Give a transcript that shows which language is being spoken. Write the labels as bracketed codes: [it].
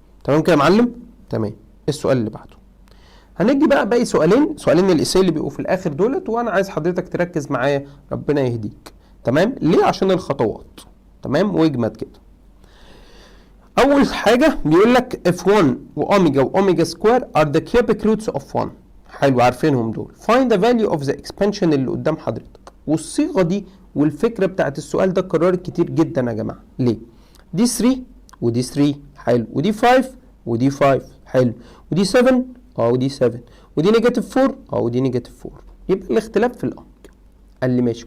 [ar] تمام كده يا معلم؟ تمام. السؤال اللي بعده هندي بقى باقي سؤالين الاسئله اللي بيبقوا في الاخر دولت، وانا عايز حضرتك تركز معايا ربنا يهديك. تمام؟ ليه؟ عشان الخطوات. تمام؟ واجمد كده. اول حاجه بيقول لك f1 واوميجا واوميجا سكوير [en] are the cubic roots of 1. [ar] حلو، عارفينهم دول. [en] find the value of the expansion [ar] اللي قدام حضرتك. والصيغه دي والفكره بتاعت السؤال ده اتكررت كتير جدا يا جماعه. ليه؟ دي 3 ودي 3 حلو، ودي 5 ودي 5 حلو، ودي 7 ودي 7، ودي نيجاتيف 4 ودي نيجاتيف 4. يبقى الاختلاف في الامر. قال لي ماشي.